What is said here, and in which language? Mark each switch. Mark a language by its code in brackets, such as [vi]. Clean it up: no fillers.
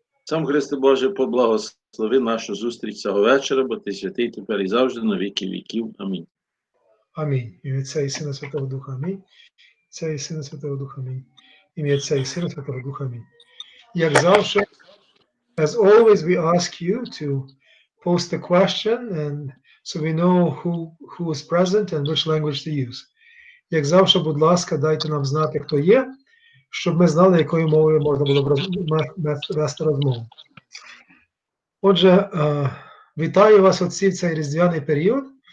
[uk] Сам Христе Боже, поблагослови нашу зустріч цього вечора, бо Ти святий тепер і завжди на віки віків. Амінь. Амінь. Ім'я Отця і Сина Святого Духа. Амінь. Отця і Сина Святого Духа. Амінь. Ім'я Отця і Сина Святого Духа. Амінь. Як завжди, [en] as always, we ask you to post the question and so we know who is present and which language to use. [uk] Як завжди, будь ласка, дайте нам знати, хто є, щоб ми знали, якою мовою можна було б вести розмову. Отже, вітаю вас, отці, в цей різдвяний період.